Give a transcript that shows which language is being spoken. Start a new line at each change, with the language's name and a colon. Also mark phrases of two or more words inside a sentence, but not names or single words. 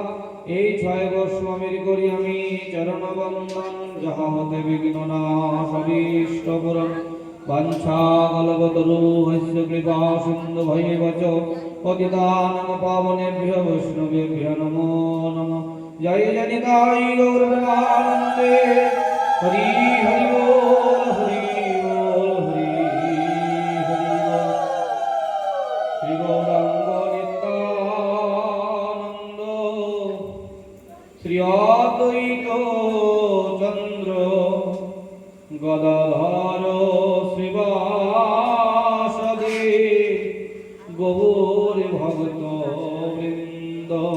Bangla: এই 6 গোস্বামীর করি আমি চরণ বন্দন, যাহা হতে বিঘ্ন নাশ অভীষ্ট পূরণ।
Sanskrit: বাঞ্ছা কল্পতরু হস্য কৃপা সিন্ধু ভৈব চ পতিতানাং পাবনেভ্যো বৈষ্ণবেভ্যো নমো নমঃ।
Bangla: জয় জনিতাই গৌর প্রেমানন্দে হরি হরি বল হরি বল হরি হরি বল। শ্রী গৌরাঙ্গ নিত্যানন্দ শ্রী অদ্বৈত চন্দ্র গদাধর শ্রীবাসদে গৌর ভক্ত বৃন্দ।